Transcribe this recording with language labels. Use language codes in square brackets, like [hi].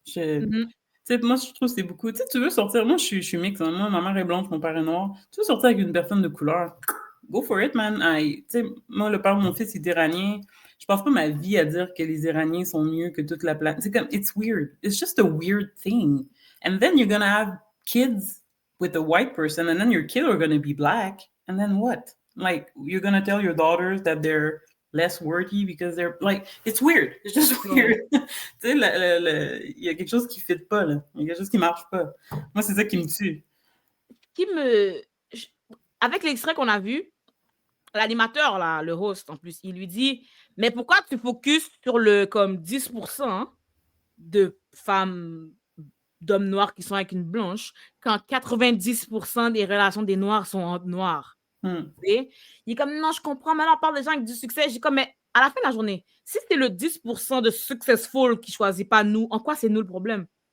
[fr] Moi, je trouve que c'est beaucoup. Tu sais, tu veux sortir. Moi, je suis mix. Hein. Moi, ma mère est blanche, mon père est noir. Tu veux sortir avec une personne de couleur? [en] Go for it, man. [fr] Tu sais, moi, le père de mon fils est iranien. Je passe pas ma vie à dire que les Iraniens sont mieux que toute la planète. C'est comme, [en] it's weird. It's just a weird thing. And then you're gonna have kids with a white person, and then your kids are gonna be black. And then what? Like, you're gonna tell your daughters that they're less worthy because they're like, it's weird. It's just weird. [fr] Tu sais, il y a quelque chose qui fit pas, là. Il y a quelque chose qui marche pas. Moi, c'est ça qui me tue. Avec l'extrait qu'on a vu, l'animateur, là, le host, en plus, il lui dit « Mais pourquoi tu focuses sur le comme 10% de femmes, d'hommes noirs qui sont avec une blanche, quand 90% des relations des noirs sont entre noirs? » Il est comme « Non, je comprends, maintenant on parle des gens avec du succès. » J'ai comme « Mais à la fin de la journée, si c'est le 10% de successful qui choisit pas nous, en quoi c'est nous le problème?